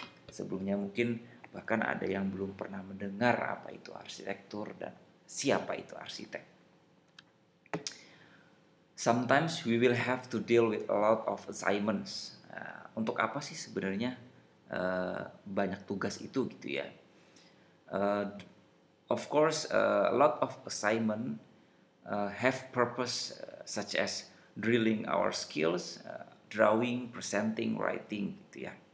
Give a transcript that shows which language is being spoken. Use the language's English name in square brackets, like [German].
[Indonesian] Sebelumnya mungkin bahkan ada yang belum pernah mendengar apa itu arsitektur dan siapa itu arsitek. [English] Sometimes we will have to deal with a lot of assignments. [Indonesian] Untuk apa sih sebenarnya banyak tugas itu gitu ya? [English] Of course, a lot of assignment have purpose such as drilling our skills, drawing, presenting, writing gitu ya.